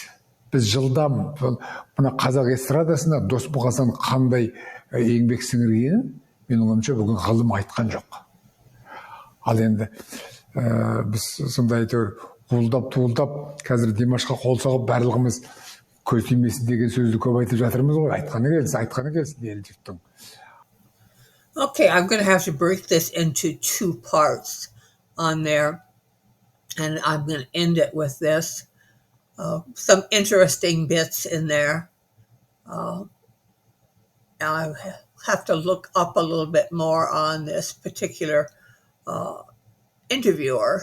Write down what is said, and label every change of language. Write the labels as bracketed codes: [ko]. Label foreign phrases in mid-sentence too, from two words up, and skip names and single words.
[kk] Біз жылдам мына қазақ эстрадасына Досмұқасан қандай еңбек сіңіргенін менің ойымша бүгін ғылым айтқан жоқ. Ал енді біз сонда әйтеуір туылдап қазір Димашқа қол соғып барлығымыз көз тимесін деген сөзді көп айтып жатырмыз ғой. Айтқаны келсін ел жұрттың. [en] Okay, I'm going to have to break this into two parts on there, and I'm going to end it with this. Some interesting bits in there. I have to look up a little bit more on this particular interviewer.